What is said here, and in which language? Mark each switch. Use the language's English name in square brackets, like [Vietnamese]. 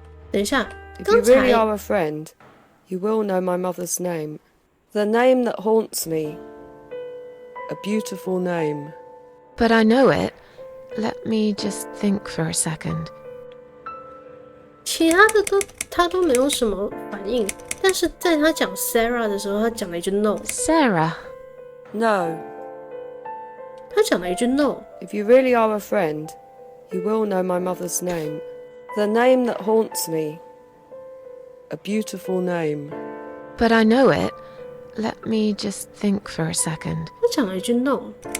[Chinese] 等一下 [English] If you [Chinese] 刚才 [English] really are a friend, you will know my mother's name. The name that haunts me. A beautiful name. But I know it. Let me just think for a second. [Chinese] 其他的他都没有什么反应，但是在他讲 Sarah 的时候，他讲了一句 No。 [English] Sarah? No. [Chinese] 他讲了一句 No。 [English] If you really are a friend, you will know my mother's name. The name that haunts me. A beautiful name. But I know it. Let me just think for a second. [Chinese] 他讲了一句 No。